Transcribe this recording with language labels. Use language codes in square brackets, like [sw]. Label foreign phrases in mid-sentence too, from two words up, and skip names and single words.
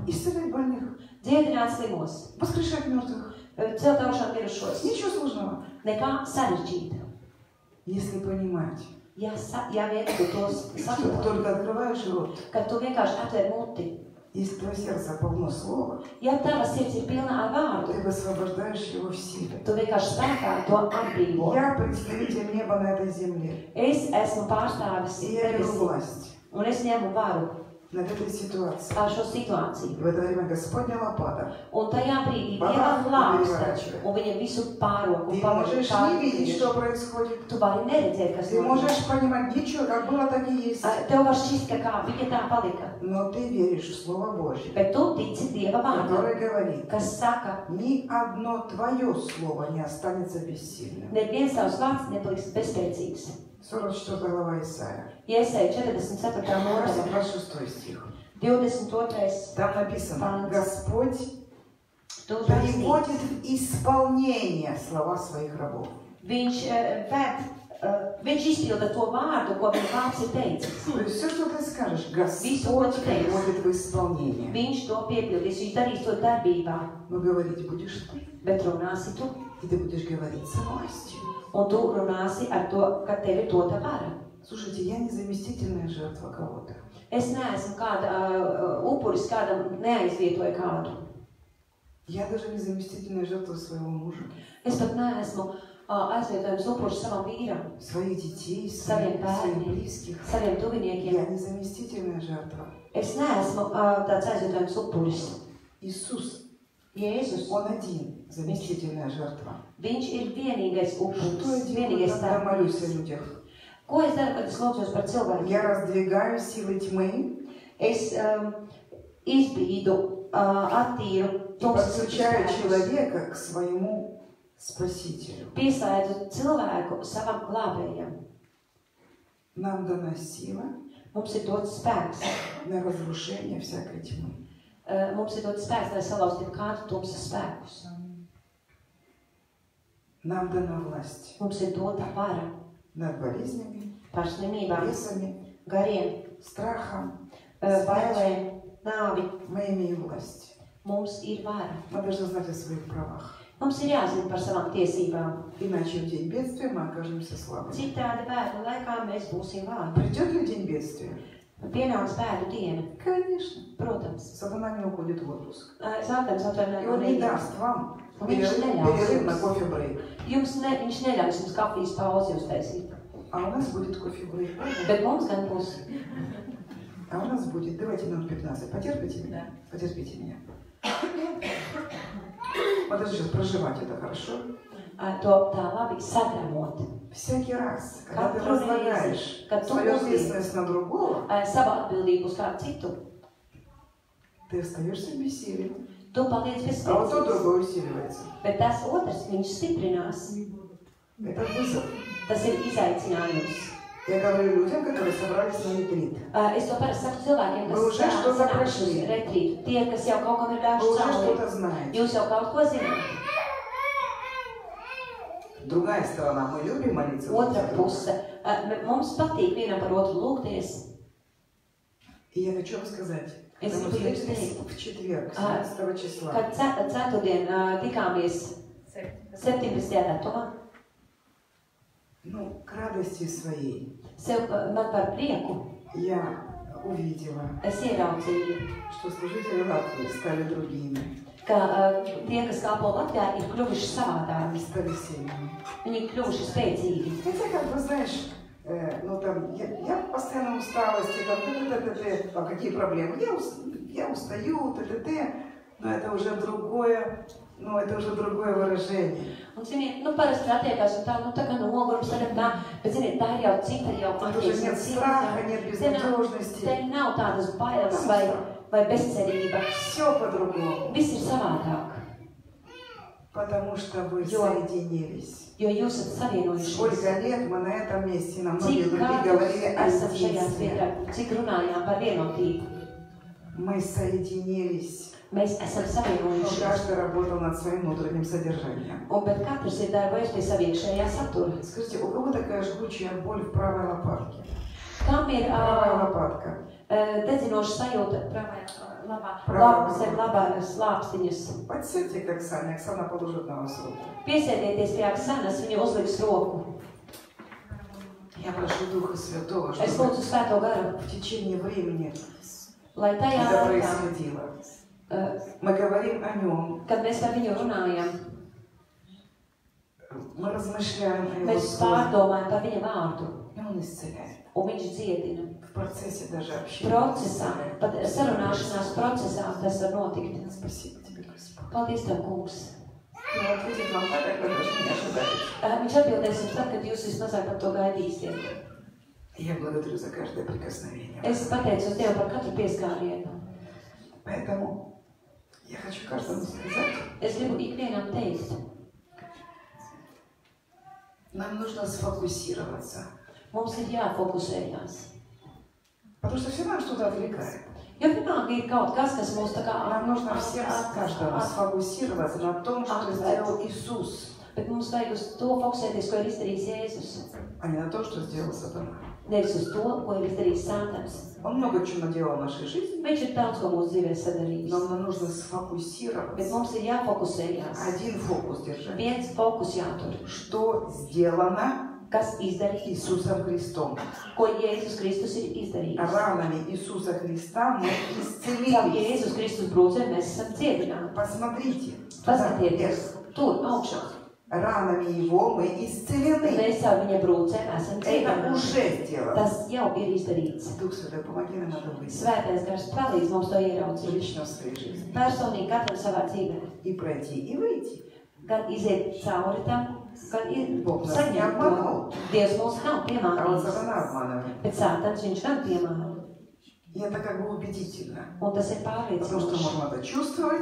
[ru] Исцелять больных. [lv] Dziedināt slimos. [ru] Воскрешать мертвых. [lv] Celt augšām mirušos. [ru] Ничего сложного. [lv] Nekā sarežģīta. [ru] Если понимать, [lv] Ja vien tu tos [ru] что ты [lv] saproti, [ru] только открываешь рот, [lv] kad tu vienkārši atver muti. [ru] если твое сердце полно слова, [lv] Ja tava sirds ir pilna ar vārdu, [ru] ты высвобождаешь его в силе. [lv] tu vienkārši spēkā to atbrīvo. [ru] Я представитель неба на этой земле. [lv] Es esmu pārstāvis [ru] И я беру [lv] tevis, [ru] власть [lv] un es ņemu varu [ru] над этой ситуацией. [lv] pār šo situāciju. [ru] В это время Господня лопата. [lv] Un tajā brīdī Baba, Dievam lāpsta, [ru] переворачивай. [lv] un viņa visu pārok un [ru] Ты можешь не видеть, [lv] pārgriež. [ru] что происходит. [lv] Tu vari neredzēt, kas [ru] Ты [lv] notiek. [ru] можешь понимать, ничего, как было, так и есть. [lv] Tev var šķist, ka kā viņa tā palika. [ru] Но ты веришь в Слово Божье, [lv] Bet tu tici Dieva vārdam, [ru] которое говорит, [lv] kas saka, [ru] ни одно твое слово не останется бессильным. [lv] neviens tavs vārds nepaliks bezspēcīgs. [ru] 44 глава Исаия, [lv] Iesēja 44. nodaļa, [ru] 26 стих. 22. Там написано, Господь [lv] Tur rakstīts, [ru] приводит в исполнение слова своих рабов. [lv] Viņš izpilda to vārdu, ko viņa vārds ir teicis. [ru] То есть все, что ты скажешь, Господь [lv] Visu, ko tu teiksi, [ru] приводит в исполнение. [lv] viņš to piepildīs, viņš darīs to darbībā. [ru] Но говорить будешь ты, [lv] Bet runāsi tu, [ru] и ты будешь говорить с властью. [lv] un tu runāsi ar to, ka tev ir dota vara. [ru] Слушайте, я не заместительная жертва кого-то. [lv] Es neesmu kāda upuris, kādam neaizvietoja kādu. [ru] Я даже не заместительная жертва своего мужа, [lv] Es pat neesmu aizvietojums upuris savam vīram, [ru] своих детей, [lv] saviem [ru] своих [lv] bērniem, [ru] близких. [lv] saviem tuviniekiem. [ru] Я не заместительная жертва. [lv] Es neesmu tāds aizvietojums upuris. [ru] Иисус, [lv] Jēzus, [ru] Он один заместительная жертва. [lv] viņš ir vienīgais [ru] Что [lv] upuris, [ru] я делаю, [lv] vienīgais [ru] когда молюсь о [lv] starpnieks. [ru] людях? [lv] Ko es daru, kad es lūdzos par cilvēkiem? [ru] Я раздвигаю силы тьмы [lv] Es izbīdu, attīru [ru] и [lv] tumsas [ru] подключаю [lv] spēkus. [ru] человека к своему Спасителю. [lv] Pieslēdzu cilvēku savam glābējam. [ru] Нам дана сила [lv] Mums ir dots spēks [ru] на разрушение всякой тьмы. [lv] mums ir dot spēks, lai salauztu kādu tumsas spēkus. [ru] Нам дана власть [lv] Mums ir dota vara [ru] над болезнями, [lv] pār slimībām, [ru] бесами, [lv] gariem, [ru] страхом. [lv] bailēm, nāvi. [ru] Мы имеем власть. [lv] Mums ir vara. [ru] Мы должны знать о своих правах. [lv] Mums ir jāzina par savām tiesībām. [ru] Иначе в день бедствия мы окажемся слабыми. [lv] Citādi bēdu laikā mēs būsim vāji. [ru] Придет ли день бедствия? [lv] Pienāks bēdu diena. [ru] Конечно. [lv] Protams. [ru] Сатана не уходит в отпуск. [lv] Sātans [ru] И [lv] atvainojumā [ru] он не [lv] neies. [ru] даст вам [lv] Viņš [ru] перерыв на [lv] neļaus [ru] кофе-брейк. [lv] jums. Viņš neļaus jums kafijas pauzi uztaisīt. [ru] А у нас будет кофе-брейк. Bet mums gan būs. А у нас будет, давайте минут 15. Потерпите меня? Потерпите меня. Вот это сейчас проживать это хорошо. [lv] To tā labi sagramot. [ru] Всякий раз, когда ты [lv] Katru [ru] возлагаешь [lv] reizi, kad tu [ru] свою [lv] uzliec [ru] ответственность на другого, [lv] savu atbildību uz kādu citu, [ru] ты остаешься в бессилии. [lv] tu paliec bez [ru] А вот то [lv] spēcības. [ru] другое усиливается. [lv] Bet tas otrs, viņš stiprinās. [ru] Это вызов. [lv] Tas ir izaicinājums. [ru] Я говорю людям, которые собрались на ретрит. [lv] Es to parasti saku cilvēkiem, [ru] Вы уже [lv] kas [ru] что-то [lv] sanākuši uz [ru] прошли. [lv] retrītu. Tie, kas jau kaut kam ir [ru] Вы [lv] gājuši [ru] уже [lv] cauri, [ru] что-то знаете. [lv] jūs jau kaut ko zināt. [ru] Другая сторона. Мы любим молиться друг за [lv] Otra [ru] друга. [lv] puse. Mums patīk vienam par otru lūgties. [ru] И я хочу вам сказать, [lv] Es [ru] когда мы [lv] gribu jums [ru] встретились [lv] teikt, [ru] в четверг, 17 числа, [lv] kad ceturtdien tikāmies 17. datumā, [ru] ну, к радости своей, [lv] man par prieku [ru] я увидела, [lv] es ieraudzīju, [ru] что служители Латвии стали другими. [lv] ka tie, kas kalpo Latvijā, ir kļuvuši savādāki. [ru] Они стали сильными. [lv] Viņi ir kļuvuši spēcīgi. [ru] Хотя, как бы, знаешь, ну там, я постоянно в усталости, а какие проблемы? Я устаю, но это уже другое, это уже другое выражение. [lv] Un, ziniet, parasti attiekās un tā kā nogurums tagad tā, bet, ziniet, tā ir jau cita jau [ru] Тут уже нет страха, нет безнадежности. [lv] Te nav tādas bailes vai bezcerība. [ru] Все по-другому. [lv] Viss ir savādāk, [ru] Потому что вы [lv] Jo. [ru] соединились. [lv] jo jūs esat savienojušies. [ru] Сколько лет мы на этом месте, на многие [lv] Cik [ru] другие [lv] gadus [ru] говорили о [lv] esam šajā [ru] единстве. [lv] vietā, cik runājām par vienotību. [ru] Мы соединились. [lv] Mēs esam [ru] Но [lv] savienojušies. [ru] каждый работал над своим внутренним содержанием. [lv] Bet katrs ir darbojis pie sava iekšējā satura. [ru] Скажите, у кого такая жгучая боль в правой лопатке? [lv] Kam ir [ru] Правая лопатка. [lv] dedzinoša sajūta zem labās lāpstiņas? [ru] Подсядьте к Оксане, Оксана положит на вас руку. [lv] Piesēdieties pie Aksanas, viņa uzliks roku. [ru] Я прошу Духа Святого, [lv] Es [ru] чтобы [lv] lūdzu Svēto garu, [ru] в течение времени [lv] lai tajā [ru] это [lv] laikā, [ru] происходило. Мы говорим о нем, [lv] kad mēs par viņu runājam, [ru] мы размышляем о его [lv] mēs [ru] слове, [lv] pārdomājam par viņa vārdu, [ru] и он исцеляет. [lv] un viņš dziedina. [ru] В процессе даже общения. [lv] Procesā, pat sarunāšanās procesā tas var notikt. [ru] Спасибо тебе, Господь. [lv] Paldies Tev, kungs. [ru] И он ответит вам так, как вы даже не ожидаете. [lv] Viņš atbildēs jums tad, kad jūs vismazāk par to gaidīsiet. [ru] Я благодарю за каждое прикосновение. [lv] Es pateicos Dievu par katru pieskārienu. [ru] Поэтому я хочу каждому сказать, [lv] Es gribu ikvienam teikt, [ru] нам нужно сфокусироваться. [lv] mums ir jāfokusējās. [ru] Потому что все равно что-то отвлекает. [lv] Jo vienalga ir kaut kas, kas mūs tā kā [ru] Нам нужно всем каждому сфокусироваться на том, что сделал Иисус, [lv] Bet mums vajag uz to fokusēties, ko ir izdarījis Jēzus. [ru] а не на то, что сделал Сатана. [lv] Nevis uz to, ko ir izdarījis Sātans. [ru] Он много чего наделал в нашей жизни, [lv] Viņš ir daudz, ko mūsu dzīvē sadarījis. [ru] но нам нужно [lv] Bet [ru] сфокусироваться. [lv] mums ir jāfokusējās. [ru] Один фокус держать. [lv] Viens fokus jātur. [ru] Что сделано [lv] Kas izdarīts, [ru] Иисусом Христом? [lv] ko Jēzus Kristus ir izdarījis. [ru] Ранами Иисуса Христа мы [lv] Caur [ru] исцелились. [lv] Jēzus Kristus brūcēm mēs esam dziedināti. [ru] Посмотрите. Туда, [lv] Paskatieties, [ru] вверх. [lv] tur augšā. [ru] Ранами Его мы исцелены. [lv] Mēs caur viņa brūcēm esam [ru] Это [lv] dziedināti. [ru] уже сделано. [lv] Tas jau ir izdarīts. [ru] Дух Святой, помоги нам это выйти. [lv] Svētais gars palīdz mums to ieraudzīt. [ru] Лично в своей жизни. [lv] Personīgi katram savā dzīvē. [ru] И пройти, и выйти. [lv] Gan iziet cauri tam, gan [ru] Бог нас [lv] saņemt neapmano. to. Dievs mūs nav [ru] А вот [lv] piemānījis. [ru] Сатана обманывает. [lv] Bet Sātans viņš gan piemāna. [ru] И это как бы убедительно. [lv] Un tas ir [ru] Потому что [lv] pārliecinoši. [ru] можно это чувствовать,